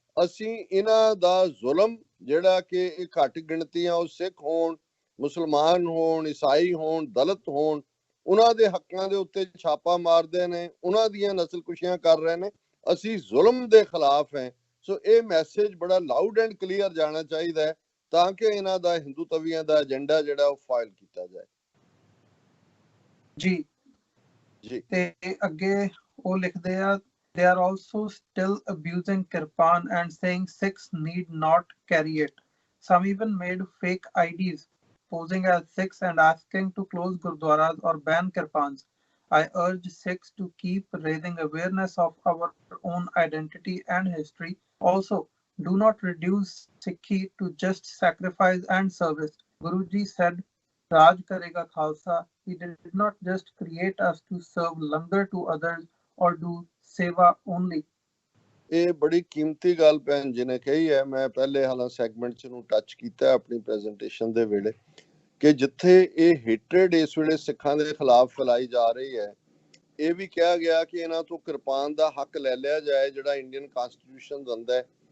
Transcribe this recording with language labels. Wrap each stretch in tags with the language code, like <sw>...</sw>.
<pa>ਅਸੀਂ ਇਹਨਾਂ ਦਾ ਜ਼ੁਲਮ ਜਿਹੜਾ ਕਿ ਇਹ ਘੱਟ ਗਿਣਤੀਆਂ, ਉਹ ਸਿੱਖ ਹੋਣ, ਮੁਸਲਮਾਨ ਹੋਣ, ਈਸਾਈ ਹੋਣ, ਦਲਿਤ ਹੋਣ, ਉਹਨਾਂ ਦੇ ਹੱਕਾਂ ਦੇ ਉੱਤੇ ਛਾਪਾ ਮਾਰਦੇ ਨੇ, ਉਹਨਾਂ ਦੀਆਂ ਨਸਲਕੁਸ਼ੀਆਂ ਕਰ ਰਹੇ ਨੇ। ਅਸੀਂ ਜ਼ੁਲਮ ਦੇ ਖਿਲਾਫ ਹੈ। ਸੋ ਇਹ ਮੈਸੇਜ ਬੜਾ</pa> <en>loud and clear</en> <pa>ਜਾਣਾ ਚਾਹੀਦਾ ਹੈ ਤਾਂ ਕਿ ਇਹਨਾਂ ਦਾ ਹਿੰਦੂ ਤਵੀਆਂ ਦਾ ਏਜੰਡਾ ਜਿਹੜਾ ਉਹ ਫਾਈਲ ਕੀਤਾ ਜਾਏ। ਜੀ ਜੀ ਤੇ ਅੱਗੇ ਉਹ ਲਿਖਦੇ ਆ,</pa> <en>they are also still abusing kirpan and saying Sikhs need not carry it. Some even made fake IDs posing as Sikhs and asking to close gurdwaras or ban kirpans. I urge Sikhs to keep raising awareness of our own identity and history. Also, do not reduce Sikhi to just sacrifice and service. Guruji said,</en> <pa>Raj Karega Khalsa.</pa> <en>He did not just create us to serve langar to others or do seva only.</en> <pa>ਇਹ ਬੜੀ ਕੀਮਤੀ ਗੱਲ ਭੈਣ ਜੀ ਨੇ ਕਹੀ ਹੈ। ਮੈਂ ਪਹਿਲੇ ਹਾਲਾਂ ਸੈਗਮੈਂਟ 'ਚ ਨੂੰ ਟੱਚ ਕੀਤਾ ਆਪਣੀ ਪ੍ਰੈਜੈਂਟੇਸ਼ਨ ਦੇ ਵੇਲੇ ਕਿ ਜਿੱਥੇ ਇਹ ਹੇਟਰੇਡ ਇਸ ਵੇਲੇ ਸਿੱਖਾਂ ਦੇ ਖਿਲਾਫ ਫੈਲਾਈ ਜਾ ਰਹੀ ਹੈ, ਇਹ ਵੀ ਕਿਹਾ ਗਿਆ ਕਿ ਇਹਨਾਂ ਤੋਂ ਕਿਰਪਾਨ ਦਾ ਹੱਕ ਲੈ ਲਿਆ ਜਾਏ ਜਿਹੜਾ ਇੰਡੀਅਨ ਕਨਸਟੀਟਿਊਸ਼ਨ ਦਿੰਦਾ ਹੈ।</pa>